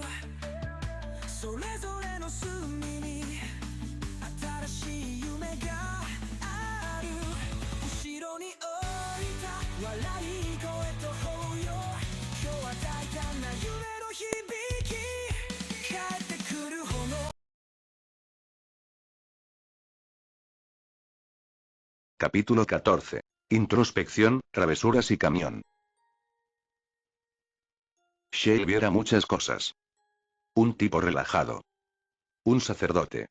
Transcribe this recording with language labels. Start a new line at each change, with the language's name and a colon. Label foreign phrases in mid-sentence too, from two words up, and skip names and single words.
Japanese: それぞれの隅に新しい夢がある。後ろに置いた笑い声と抱擁、今日は大胆な夢の響き帰ってくる炎。
Spanish: Capítulo 14. Introspección, travesuras y camión. Shelby era muchas cosas. Un tipo relajado. Un sacerdote.